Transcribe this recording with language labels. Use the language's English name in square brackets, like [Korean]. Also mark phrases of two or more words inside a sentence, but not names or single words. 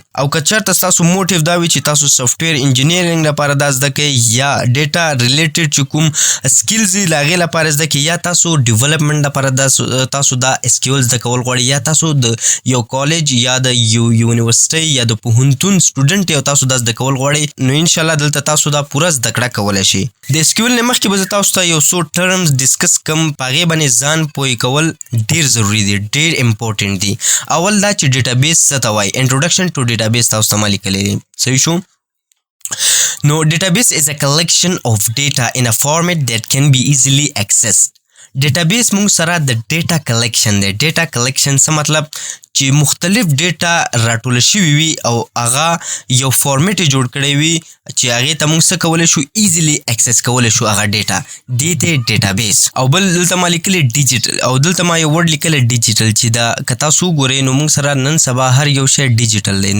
[Pashto] او که چېرته ستاسو موټیو دا وي چې تاسو [English] software engineering [Pashto] لپاره دا زده کړئ، یا [English] data related [Pashto] چې کوم سکلز دي له هغې لپاره زده کړئ، یا تاسو ډیولپمنټ لپاره تاسو دا SQL زده کول غواړئ، یا تاسو د یو کالج یا د یونیورسټۍ یا د پوهنتون سټوډنټ یو تاسو دا زده کول غواړئ، نو انشاءالله دلته تاسو دا پوره زده کړه کولی شئ. د SQL نه مخکې به زه تاسو ته یو څو ټرمز ډسکس کړم، په هغې باندې ځان پوهې کول ډېر ضروري دي، ډېر امپورټنټ دي. اول دا چې ډیټابیس څه ته وایي، [English] introduction to database [Pashto] تاسو ته ما لیکلی دی. صحیح شو. [English] نو database is a collection of data in a format that can be easily accessed. [Pashto] ډیټابیس موږ سره د [English] data collection [Pashto] دی. [English] data collection [Pashto] څه مطلب؟ چې مختلف ډیټا راټول شوی وي او هغه یو فارمیټ جوړ کړی وي چې هغه ته موږ څه کولی شو [English] easily access [Pashto] کولی شو هغه ډیټا دې ته ډیټابیس. او بل دلته ما لیکلی ډیجیټل او دلته ما یو ورډ لیکلی ډیجیټل چې دا که تاسو وګورئ نو موږ سره نن سبا هر یو شی ډیجیټل دی.